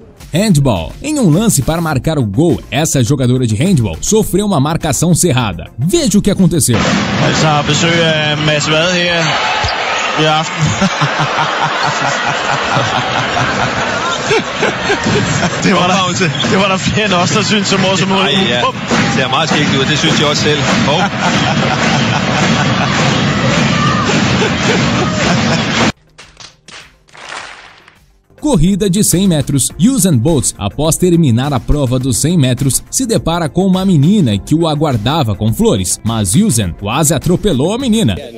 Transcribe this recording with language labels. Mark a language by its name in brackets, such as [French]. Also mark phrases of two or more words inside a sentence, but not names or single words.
[Portuguese] Handball. Em um lance para marcar o gol, essa jogadora de handball sofreu uma marcação cerrada. Veja o que aconteceu. [Danish] Altså har besøg af Mads Vad her i aften. Det var der flere end os, der synes, som også må. Nej, ja. Det ser meget skægt ud, det synes jeg også selv. [Portuguese] Corrida de 100 metros. Usain Bolt, após terminar a prova dos 100 metros, se depara com uma menina que o aguardava com flores, mas Usain quase atropelou a menina.